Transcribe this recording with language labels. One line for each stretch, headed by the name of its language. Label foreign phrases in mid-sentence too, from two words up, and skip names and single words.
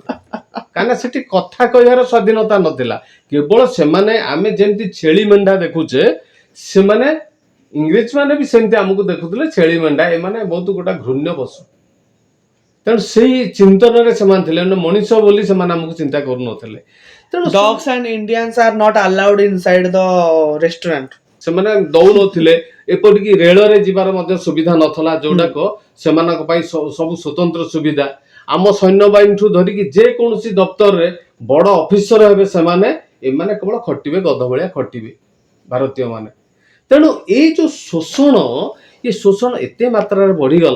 Odia: କାହିଁକିନା ସେଠି କଥା କହିବାର ସ୍ୱାଧୀନତା ନଥିଲା। କେବଳ ସେମାନେ, ଆମେ ଯେମିତି ଛେଳି ମେଣ୍ଢା ଦେଖୁଛେ, ସେମାନେ ଇଂରେଜ ମାନେ ବି ସେମିତି ଆମକୁ ଦେଖୁଥିଲେ ଛେଳି ମେଣ୍ଢା, ଏମାନେ ବହୁତ ଗୋଟେ ଘୃଣ୍ୟ ପଶୁ। ତେଣୁ ସେଇ ଚିନ୍ତନରେ ସେମାନେ ଥିଲେ, ମଣିଷ ବୋଲି ସେମାନେ ଆମକୁ ଚିନ୍ତା କରୁନଥିଲେ। ତେଣୁ
English: dogs and Indians are not allowed inside the restaurant.
Odia: ସେମାନେ ଦଉନଥିଲେ। ଏପରିକି ରେଳରେ ଯିବାର ମଧ୍ୟ ସୁବିଧା ନଥିଲା, ଯୋଉଟାକ ସେମାନଙ୍କ ପାଇଁ ସବୁ ସ୍ୱତନ୍ତ୍ର ସୁବିଧା। ଆମ ସୈନ୍ୟବାହିନୀଠୁ ଧରିକି ଯେକୌଣସି ଦପ୍ତରରେ ବଡ ଅଫିସର ହେବେ ସେମାନେ, ଏମାନେ କେବଳ ଖଟିବେ, ଗଧ ଭଳିଆ ଖଟିବେ ଭାରତୀୟ ମାନେ। ତେଣୁ ଏଇ ଯୋଉ ଶୋଷଣ, ଏ ଶୋଷଣ ଏତେ ମାତ୍ରାରେ ବଢିଗଲା।